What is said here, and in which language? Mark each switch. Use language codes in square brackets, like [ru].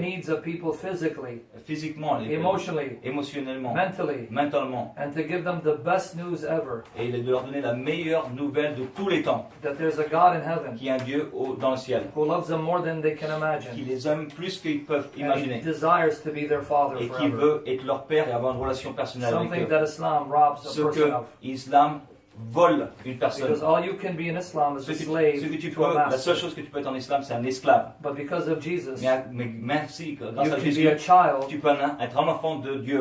[en] needs of people physically, [fr] physiquement, [en] emotionally, [fr] émotionnellement, [en] mentally, [fr] mentalement, [en] and to give them the best news ever. [fr] Et de leur donner la meilleure nouvelle de tous les temps. [en] That there's a God in heaven. [fr] Qui est un Dieu dans le ciel. [en] Who loves them more than they can imagine. [fr] Qui les aime plus qu'ils peuvent imaginer. [en] And desires to be their father [fr] et [en] forever. [fr] qui veut être leur père et avoir une relation personnelle avec eux. [en] Something that Islam robs a person of. [fr] Islam vole une personne. [en] Because all you can be in Islam is a slave to a master. [fr] La seule chose que tu peux être en islam, c'est un esclave. [en] But because of Jesus, [fr] mais merci, grâce à [en] you can [fr] Jésus, [en] be a child [fr] tu peux être un enfant de Dieu.